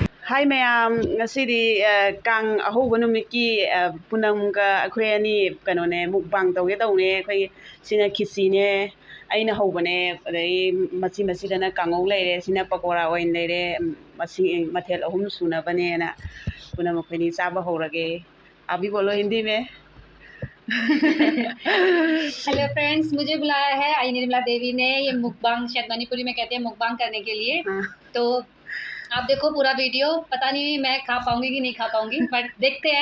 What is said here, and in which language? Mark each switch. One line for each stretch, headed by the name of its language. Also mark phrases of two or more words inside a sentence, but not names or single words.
English: Hi ma'am
Manipuri: ngasidi kang ahoba numiki punamga akhoi ani kanone mukbang tawge tawne akhoi sina khisi ne aina hobane adai machi machi dana kangau leire sina pakora oin leire masi mathel ahum suna bane na punam akhoi ni chaba horage
Hindi: अभी बोलो हिंदी में। हेलो फ्रेंड्स, मुझे बुलाया है आई निर्मला देवी ने ये मुकबांग, शायद मणिपुरी में कहते हैं मुकबांग करने के लिए। तो आप देखो पूरा वीडियो। पता नहीं मैं खा पाऊंगी कि नहीं खा पाऊंगी, बट देखते हैं।